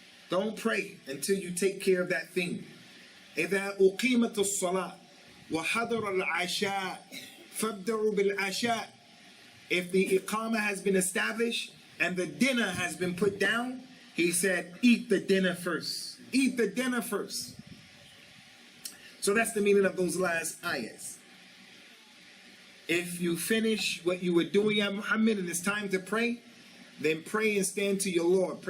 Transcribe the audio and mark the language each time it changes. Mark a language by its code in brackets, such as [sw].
[en] Don't pray until you take care of that thing. [ar] إذا أقيمت الصلاة وحضر العشاء فابدأوا بالعشاء. [en] If the iqamah has been established and the dinner has been put down, he said, eat the dinner first. Eat the dinner first. So that's the meaning of those last ayahs. If you finish what you were doing, Ya Muhammad, and it's time to pray, then pray and stand to your Lord.